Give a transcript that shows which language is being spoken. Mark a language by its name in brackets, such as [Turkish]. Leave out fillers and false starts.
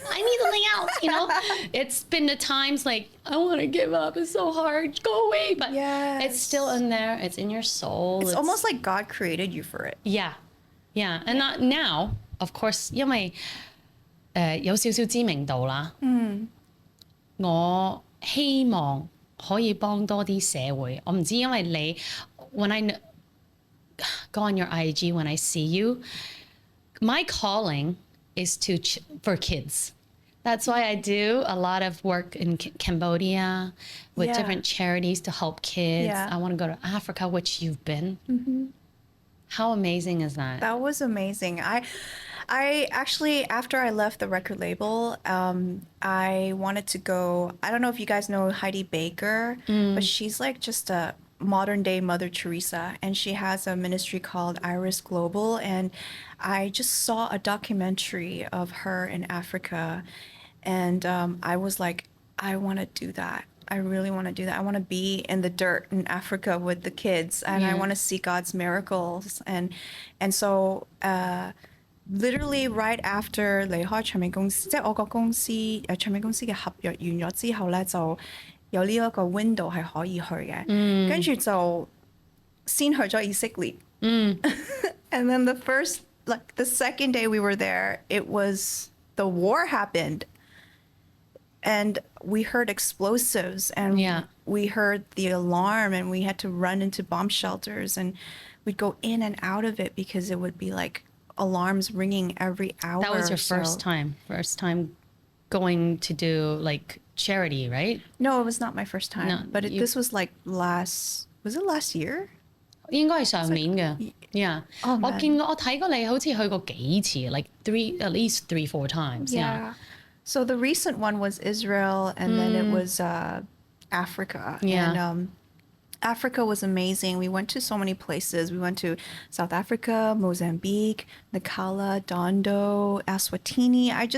[English] I need something else, you know? It's been the times like, I want to give up. It's so hard. Go away. But it's still in there. It's in your soul. It's almost like God created you for it. Yeah. Yeah. And not now, of course, [Cantonese] 因為有少少知名度啦。我希望可以幫多啲社會。我唔知因為你 [English] when I go on your IG, when I see you, my calling is for kids. That's why I do a lot of work in Cambodia with different charities to help kids. I want to go to Africa, which you've been. How amazing is that? That was amazing. I actually, after I left the record label, I wanted to go, I don't know if you guys know Heidi Baker, but she's like just a modern day Mother Teresa, and she has a ministry called Iris Global, and I just saw a documentary of her in Africa, and I was like, I want to do that. I really want to do that. I want to be in the dirt in Africa with the kids, and I want to see God's miracles. And so literally right after [Cantonese] 離開唱片公司，即係我個公司唱片公司嘅合約完咗之後咧，就有呢一個 window 係可以去嘅，跟住就先去咗以色列。 [English] And then the second day we were there, it was the war happened. and we heard explosives and we heard the alarm and we had to run into bomb shelters and we'd go in and out of it because it would be like alarms ringing every hour. That was your first time going to do like charity, right? No, it was not my first time. No, but this was like was it last year? [Cantonese] 應該係上年嘅 ，yeah。我睇過你好似去過幾次 ， [English] like at least 3-4 times. Yeah. So the recent one was Israel, and then it was Africa. Yeah. And Africa was amazing. We went to so many places. We went to South Africa, Mozambique, Nacala, Dondo, Eswatini.